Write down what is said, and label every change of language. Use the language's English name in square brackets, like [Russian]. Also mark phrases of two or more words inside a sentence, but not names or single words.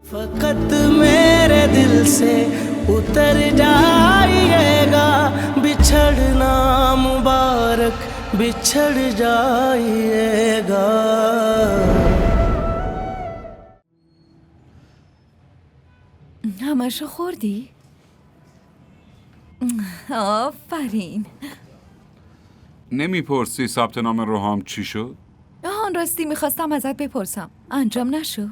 [Hindi] फकत मेरे दिल से उतर जाइएगा बिछड़ना मुबारक बिछड़ जाइएगा. [Persian] همشو خوردی؟ آفرین. نمیپرسی ثبت نام روحام چی شد؟ آن راستی میخواستم ازت بپرسم انجام نشد؟